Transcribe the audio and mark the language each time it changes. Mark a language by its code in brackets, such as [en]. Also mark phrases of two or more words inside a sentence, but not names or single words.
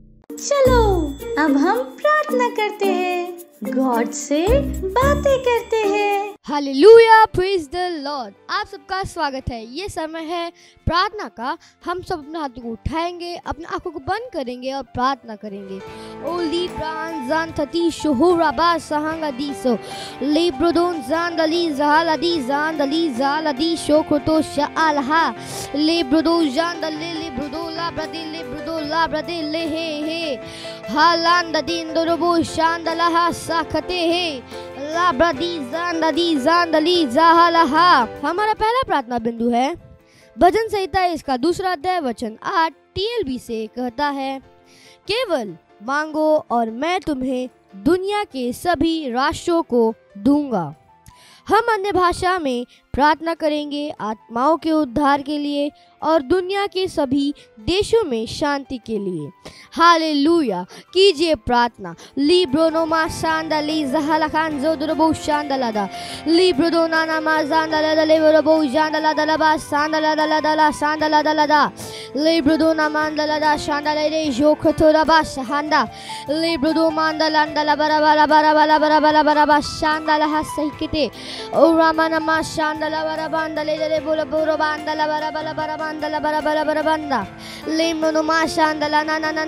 [hi] चलो अब हम प्रार्थना करते हैं, गॉड से बातें करते हैं। हालेलुया, [en] praise the Lord. [hi] आप सबका स्वागत है। ये समय है प्रार्थना का। हम सब अपने हाथों को उठाएंगे, अपने आंखों को बंद करेंगे और प्रार्थना करेंगे। ओ लिब्रान जान थती शोहराबा सहांगदीसो लिब्रोदोन जान दली जालदी जान दली जालदी शोखतो शालहा लिब्रोदो जान दले लिब्रोदो लाब्रदे लिब्रोदो लाब्रदे ले हे हालान ददीन दोरबो शांदलहा साखते हे लाब्रदी जांदली जांदली जाहलहा। हमारा पहला प्रार्थना बिंदु है भजन संहिता इसका दूसरा अध्याय वचन 8 TLB से कहता है, केवल मांगो और मैं तुम्हें दुनिया के सभी राष्ट्रों को दूंगा। हम अन्य भाषा में प्रार्थना करेंगे आत्माओं के उद्धार के लिए और दुनिया के सभी देशों में शांति के लिए। हालेलुया, कीजिए प्रार्थना। लिब्रोनोमा शांदली जहलखान जोदरबो शांदलादा लिब्रोदोना नामा जांदलादा लेबरबो जांदलादा लबा शांदलादा शांदलादा लिब्रोदोना मांदलादा शांदले जोखतोरबा शांदा लिब्रोदो मांदलांदला बराबरा बराबरा बराबरा बराबरा शांदला सहिकते ओ रामानमा शांदला बराबांदले ले बोलो बोरो बांदला बराबरा बराबांदला बराबरा बराबांदा लिमोनमा शांदला ना ना